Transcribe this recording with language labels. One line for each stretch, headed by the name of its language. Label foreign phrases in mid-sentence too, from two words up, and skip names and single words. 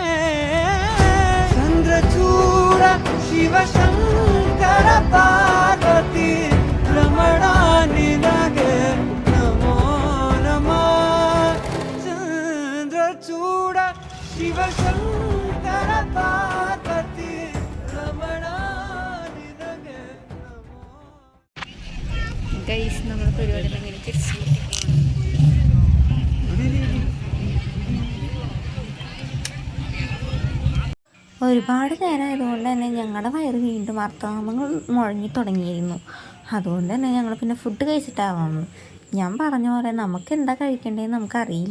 Kannada: ಚಂದ್ರಚೂಡ ಶಿವಶಂಕರ ಪಾರ್ವತಿ ರಮಣ ನಿನಗೆ ನಮೋ ನಮಃ ಚಂದ್ರಚೂಡ ಶಿವಶಂಕರ ಪಾರ್ವತಿ ರಮಣ ನಿನಗೆ ನಮೋ.
Malayalam: ഗൈസ് നമ്മൾ പരിപാടി അങ്ങനെ തിരിച്ചു ഒരുപാട് നേരമായതുകൊണ്ട് തന്നെ ഞങ്ങളുടെ വയറ് വീണ്ടും അർത്ഥനാമങ്ങൾ മുഴങ്ങി തുടങ്ങിയിരുന്നു. അതുകൊണ്ട് തന്നെ ഞങ്ങൾ പിന്നെ ഫുഡ് കഴിച്ചിട്ടാവാമെന്ന് ഞാൻ പറഞ്ഞ പോലെ നമുക്ക് എന്താ കഴിക്കേണ്ടതെന്ന് നമുക്കറിയില്ല.